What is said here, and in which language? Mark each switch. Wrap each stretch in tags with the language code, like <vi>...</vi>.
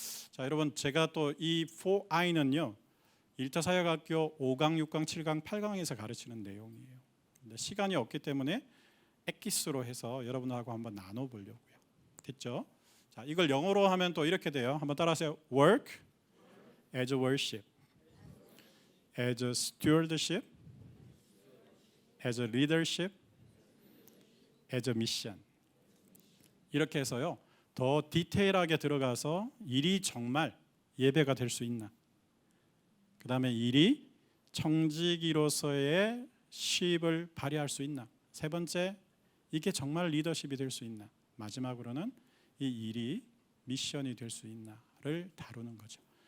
<ko>자, 여러분 제가 또 이 for I는요 1차 사역학교 5강, 6강, 7강, 8강에서 가르치는 내용이에요. 근데 시간이 없기 때문에 엑기스로 해서 여러분하고 한번 나눠 보려고요. 됐죠? 자, 이걸 영어로 하면 또 이렇게 돼요. 한번 따라하세요.</ko> <en>Work as a worship, as a stewardship, as a leadership, as a mission.</en> <ko>이렇게 해서요. 더 디테일하게 들어가서 일이 정말 예배가 될 수 있나? 그 다음에 일이 청지기로서의 시입을 발휘할 수 있나? 세 번째, 이게 정말 리더십이 될 수 있나? 마지막으로는 이 일이 미션이 될 수 있나를 다루는 거죠.</ko>